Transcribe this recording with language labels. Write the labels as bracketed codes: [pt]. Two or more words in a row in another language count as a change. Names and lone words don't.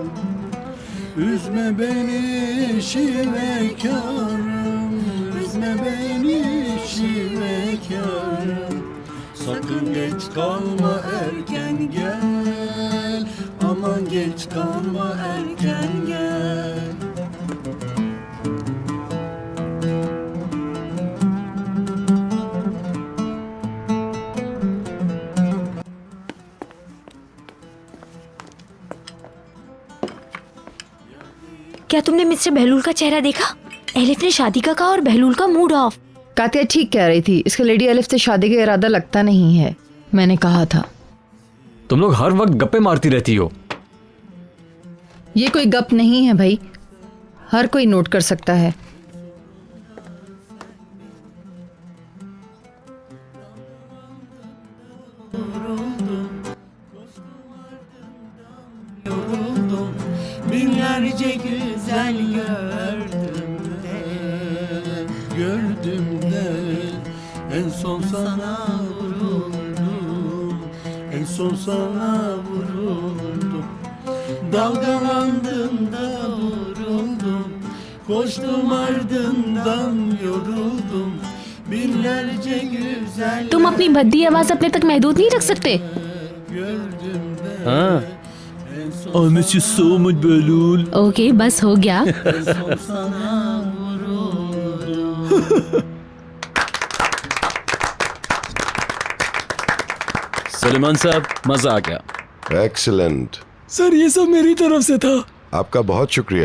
[tr] Üzme beni şivekarım, üzme beni şivekarım. Sakın geç kalma erken gel, aman geç kalma erken gel. [hi] क्या तुमने मिस्टर बहलूल का चेहरा देखा? एलिफ ने शादी का कहा और बहलूल का [en] mood off. [hi] कातिया ठीक कह रही थी, इसका लेडी अलिफ से शादी का इरादा लगता नहीं है। मैंने कहा था। तुम लोग हर वक्त गप्पे मारती रहती हो। ये कोई गप नहीं है भाई, हर कोई नोट कर सकता है। [tr] Yoruldum, binlerce güzel gördüm de en son sana vuruldum, en son sana vuruldum. Dalgalandım da vuruldum, koştum ardından yoruldum, binlerce güzel [hi] तुम अपनी भद्दी आवाज अपने तक महदूद नहीं रख सकते? हाँ [en] I miss you so much, Behlul. [hi] ओके बस हो गया। सलेमान साहब मजा आ गया। एक्सीलेंट सर ये सब मेरी तरफ से था। आपका बहुत शुक्रिया।